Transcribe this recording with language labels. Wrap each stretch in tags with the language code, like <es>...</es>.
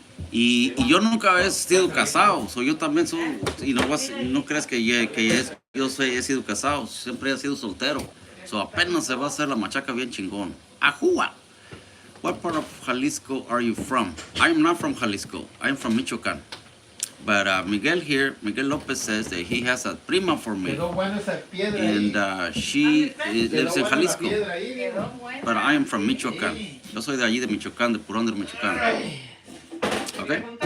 <es>Y yo nunca he sido casado, yo también soy, y no creas que he sido casado, siempre he sido soltero. Apenas se va a hacer la machaca bien chingón. Ajúa.</es> <en>What part of Jalisco are you from? I am not from Jalisco, I am from Michoacán. But Miguel Lopez says that he has a prima for me. And she lives in Jalisco. But I am from Michoacán.</en> <es>Yo soy de allí, de Michoacán, de Purón de Michoacán. Okay.</es>